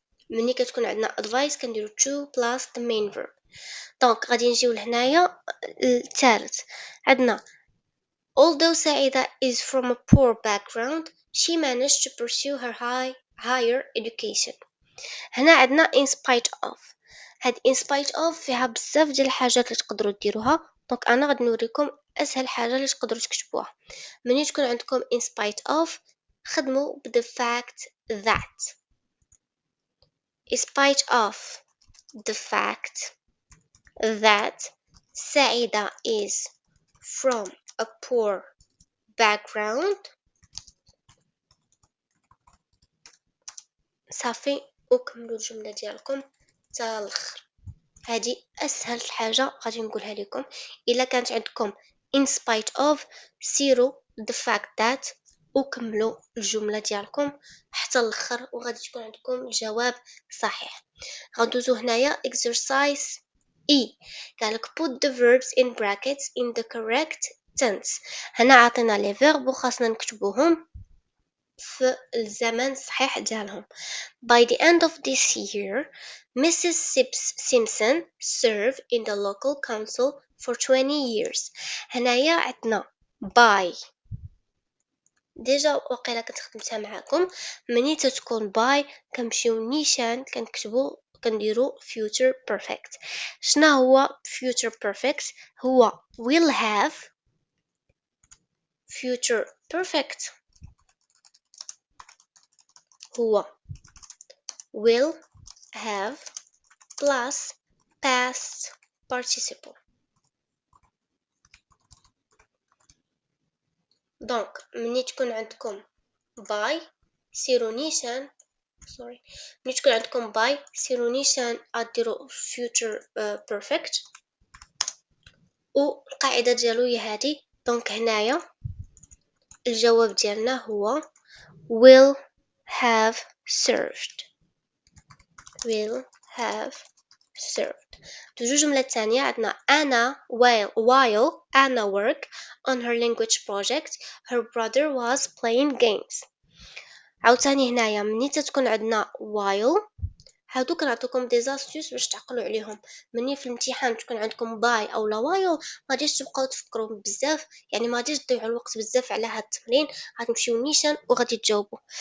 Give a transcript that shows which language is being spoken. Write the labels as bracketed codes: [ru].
[ar] ملي كتكون عندنا advice كنديرو to plus the main verb. دونك غادي نجيو لهنايا الثالث. عندنا [en] although سعيدة is from a poor background she managed to pursue her higher education. [ar] هنا عندنا in spite of. هاد in spite of فيها بزاف ديال الحاجات اللي تقدروا ديروها. دونك انا غادي نوريكم اسهل حاجه اللي تقدروا تكتبوها. ملي تكون عندكم in spite of خدموا ب [en] the fact that. in spite of the fact that سعيدة is from a poor background. [ar] صافي وكملوا الجملة ديالكم حتى الاخر. هذه اسهل حاجة غادي نقولها لكم. الا كانت عندكم in spite of سيروا the fact that وكملوا الجملة ديالكم حتى الاخر وغادي تكون عندكم الجواب صحيح. غندوزو هنايا exercise E. قالك [en] put the verbs in brackets in the correct tense. [ar] هنا عطينا لي verb وخاصنا نكتبوهم في الزمن الصحيح ديالهم. [en] By the end of this year, Mrs. Simpson served in the local council for 20 years. [ar] هنايا عندنا by. ديجا وقيلا كنت خدمتها معاكم. مني تتكون by كنمشيو نيشان كنديرو future perfect. شنو هو future perfect؟ هو will have. future perfect هو will have plus past participle. دونك مني تكون عندكم by سيرو نيشان ملي تكون عندكم by سيرو نيشان اديرو future perfect والقاعده ديالو هي هذه. دونك هنايا الجواب ديالنا هو [en] will have served. will have served. [ar] توجو جملة تانية عندنا [en] Anna while Anna worked on her language project her brother was playing games. [ar] عاوتاني هنايا مني تتكون عندنا while هادو كنعطيكم [fr] دي زاستيوس [ar] باش تعقلوا عليهم. مني في الامتحان تكون عندكم باي او لا وايل ما غاديش تبقاو تفكروا بزاف، يعني ما غاديش تضيعوا الوقت بزاف على هاد التمرين، غتمشيو نيشان وغادي تجاوبوا.